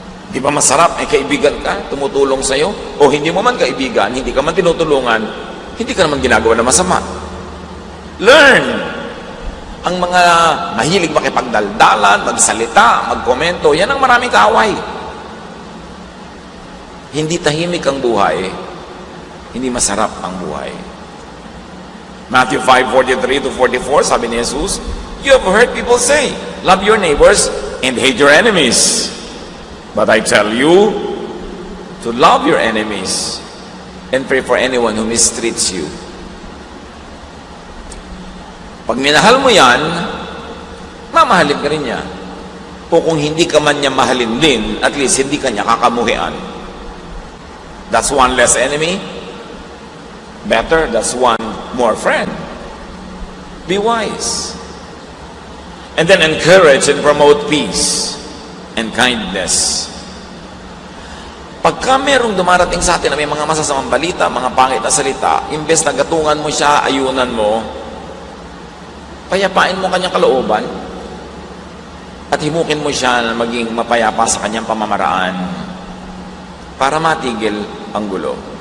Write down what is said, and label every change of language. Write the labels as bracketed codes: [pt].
[tl] Di ba masarap? Kaibigan ka, tumutulong sa'yo. O hindi mo man kaibigan, hindi ka man tinutulungan, hindi ka naman ginagawa na masama. [en] Learn! [tl] Ang mga mahilig makipagdaldalan, magsalita, magkomento, yan ang maraming kaaway. Hindi tahimik ang buhay, hindi masarap ang buhay. [en] Matthew 5:43 to 44, [tl] sabi ni Jesus, [en] "You have heard people say, love your neighbors and hate your enemies. But I tell you to love your enemies and pray for anyone who mistreats you." [tl] Pag minahal mo yan, mamahalin ka rin niya. O kung hindi ka man niya mahalin din, [en] at least [tl] hindi ka niya kakamuhian. [en] That's one less enemy. Better, that's one more friend. Be wise. And then encourage and promote peace and kindness. [tl] Pagka merong dumarating sa atin na may mga masasamang balita, mga pangit na salita, imbes na gatungan mo siya, ayunan mo, payapain mo kanyang kalooban at himukin mo siya na maging mapayapa sa kanyang pamamaraan para matigil ang gulo.